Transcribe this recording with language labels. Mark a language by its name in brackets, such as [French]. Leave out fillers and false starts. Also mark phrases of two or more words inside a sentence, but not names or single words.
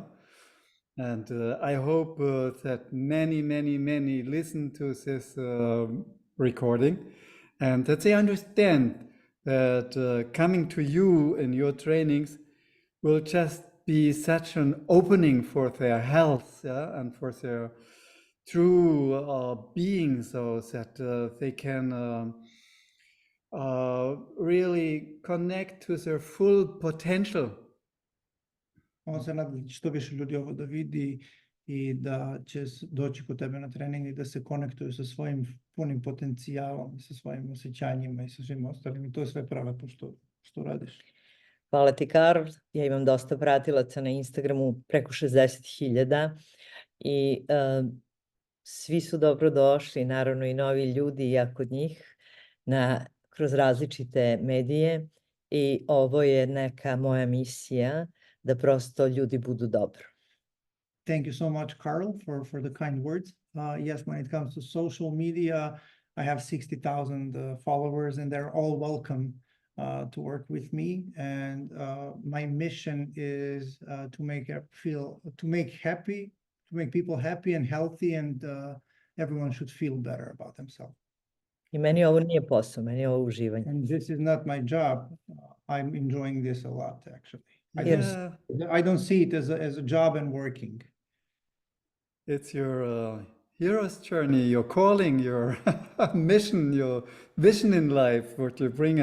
[English] And I hope that many listen to this recording and that they understand that coming to you in your trainings will just be such an opening for their health, yeah, and for their true being, so that they can really connect to their full potential. [Serbian] On se nada da će što više ljudi ovo da vidi i da će doći kod tebe na trening i da se konektuju sa svojim punim potencijalom i sa svojim osjećanjima i sa svim ostalim. I to je sve prelepo što radiš. Hvala ti, Karl. Ja imam dosta pratilaca na Instagramu, preko 60.000 i svi su dobro došli, naravno i novi ljudi i ja kod njih kroz različite medije i ovo je neka moja misija da prosto ljudi budu dobro. [English] Thank you so much, Carl, for the kind words. Yes, when it comes to social media, I have 60,000 followers and they're all welcome to work with me. And my mission is to make people happy and healthy, and everyone should feel better about themselves. [Serbian] I meni ovo nije posao, meni je ovo uživanje. [English] And this is not my job. I'm enjoying this a lot, actually. I don't see it as a job and working. It's your hero's journey, your calling, your mission, your vision in life, what you bring.